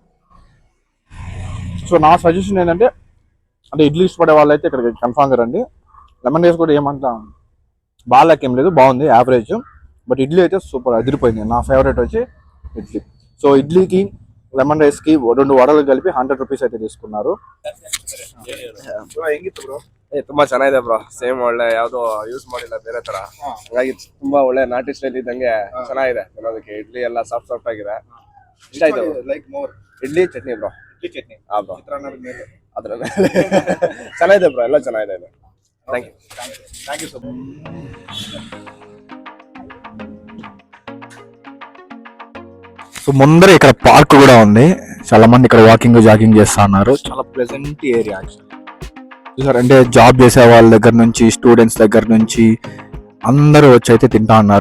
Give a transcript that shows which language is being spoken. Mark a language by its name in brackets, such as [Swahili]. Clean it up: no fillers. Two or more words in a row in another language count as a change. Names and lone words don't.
[Telugu] సో నా సజెషన్ ఏంటంటే, అంటే ఇడ్లీ ఇష్టపడే వాళ్ళు అయితే ఇక్కడికి కన్ఫామ్గా రండి. [English] lemon rice [Telugu] కూడా ఏమంతా బాగాలేకేం లేదు, బాగుంది, యావరేజ్. బట్ ఇడ్లీ అయితే సూపర్ అదిరిపోయింది. నా ఫేవరెట్ వచ్చి ఇడ్లీ. సో ఇడ్లీకి లెమన్ రైస్కి 2 ವಡలు కలిపಿ 100 ರೂಪೀಸ್ అయితే తీసుకున్నారు. [Kannada] ಹೆಂಗಿತ್ತು ಬ್ರೋ? ತುಂಬಾ ಚೆನ್ನಾಗಿದೆ ಬ್ರೋ. ಸೇಮ್ ಒಳ್ಳೆ ಯಾವ್ದು ಯೂಸ್ ಮಾಡಿಲ್ಲ ಬೇರೆ ತರ, ಹಾಗಾಗಿ ತುಂಬಾ ಒಳ್ಳೆ ನಾಟಿ ಸ್ಟೈಲ್ ಇದ್ದಂಗೆ ಚೆನ್ನಾಗಿದೆ ತಿನ್ನೋದಕ್ಕೆ. ಇಡ್ಲಿ ಎಲ್ಲ [English] soft soft [Kannada] ಆಗಿದೆ, ಇಷ್ಟ ಆಯ್ತು. [English] like more [Kannada] ಇಡ್ಲಿ ಚಟ್ನಿ ಬ್ರೋ. ಇಡ್ಲಿ ಚಟ್ನಿ. ಹಾ ಬ್ರೋ, ಚಿತ್ರಾನ್ನದ ಮೇಲೆ ಅದ್ರ ಮೇಲೆ ಚೆನ್ನಾಗಿದೆ ಬ್ರೋ, ಎಲ್ಲ ಚೆನ್ನಾಗಿದೆ. [English] thank you so much. [Telugu] సో ముందర ఇక్కడ పార్క్ కూడా ఉంది, చాలా మంది ఇక్కడ [English] walking jogging [Telugu] చేస్తా ఉన్నారు. చాలా [English] pleasant area actually. [Telugu] అంటే జాబ్ చేసే వాళ్ళ దగ్గర నుంచి స్టూడెంట్స్ దగ్గర నుంచి అందరూ వచ్చి అయితే తింటా ఉన్నారు.